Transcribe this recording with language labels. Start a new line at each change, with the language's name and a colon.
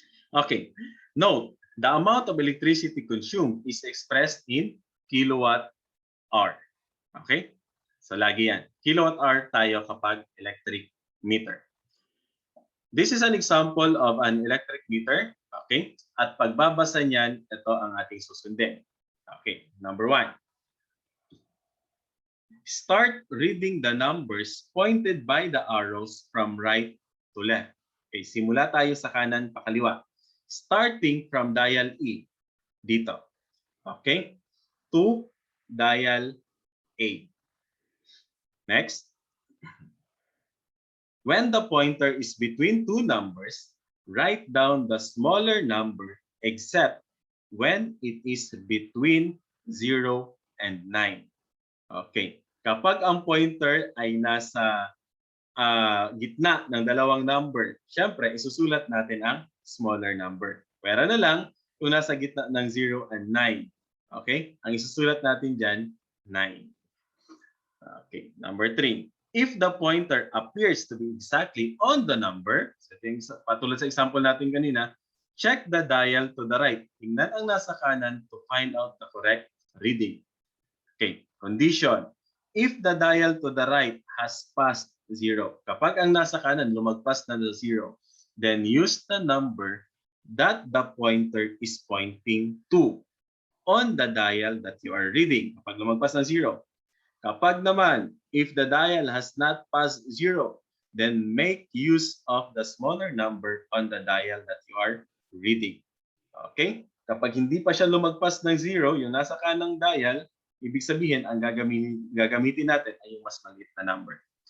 English: Okay, note, the amount of electricity consumed is expressed in kilowatt hour.
Filipino: Okay, so lagi yan. Kilowatt hour tayo kapag electric meter.
English: This is an example of an electric meter.
Filipino: Okay, at pagbabasa niyan, ito ang ating susundin.
English: Okay, number 1. Start reading the numbers pointed by the arrows from right to left. Okay,
Filipino: simula tayo sa kanan pa kaliwa.
English: Starting from dial E, dito. Okay? To dial A. Next. When the pointer is between two numbers, write down the smaller number except when it is between 0 and 9. Okay.
Filipino: Kapag ang pointer ay nasa gitna ng dalawang number, syempre isusulat natin ang smaller number. Pwera na lang kung nasa gitna ng 0 and 9. Okay? Ang isusulat natin dyan, 9. Okay.
English: Number 3. If the pointer appears to be exactly on the number,
Filipino: so patulad sa example natin kanina,
English: check the dial to the right.
Filipino: Tingnan ang nasa kanan
English: to find out the correct reading. Okay. Condition. If the dial to the right has passed 0,
Filipino: kapag ang nasa kanan lumagpas na ng 0,
English: then use the number that the pointer is pointing to on the dial that you are reading.
Filipino: Kapag lumagpas ng 0. Kapag naman,
English: if the dial has not passed 0, then make use of the smaller number on the dial that you are reading. Okay?
Filipino: Kapag hindi pa siya lumagpas ng 0, yung nasa kanang dial, ibig sabihin, ang gagamitin natin ay yung mas maliit na number.